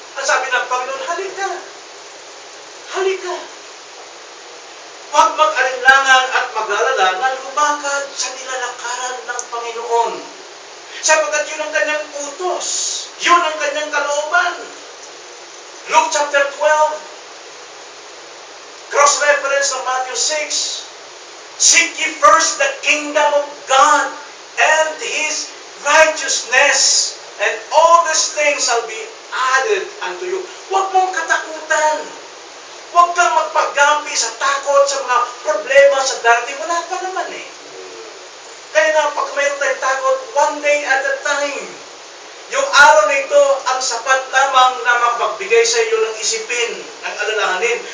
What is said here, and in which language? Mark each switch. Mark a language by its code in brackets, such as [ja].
[tl] Ang sabi ng Panginoon, halika. Halika. Huwag mag-alinlangan at mag-alala na lumakad sa nilalakaran ng Panginoon. Sapagkat yun ang kanyang utos. Yun ang kanyang kalooban. [en] Luke chapter 12, cross-reference ng Matthew 6, seek ye first the kingdom of God and His righteousness, and all these things shall be added unto you. [tl] Huwag mong katakutan. Huwag kang magpagampi sa takot, sa mga problema sa darating. Wala pa naman eh. Kaya nga, pag mayroon tayong takot, [en] one day at a time. [tl] Yung araw na ito, ang sapat lamang na magbigay sa iyo ng isipin, ng alalahanin.